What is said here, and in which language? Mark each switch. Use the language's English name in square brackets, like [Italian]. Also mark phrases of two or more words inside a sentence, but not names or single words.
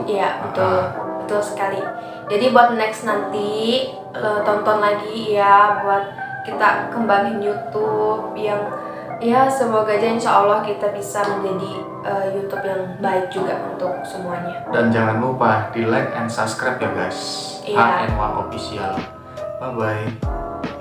[Indonesian] Iya betul sekali. Jadi buat next nanti tonton lagi ya, buat kita kembangin YouTube yang ya semoga aja insya Allah kita bisa menjadi YouTube yang baik juga untuk semuanya. Dan jangan lupa di [English] like and subscribe [Indonesian] ya guys. HNWA Official. Bye bye.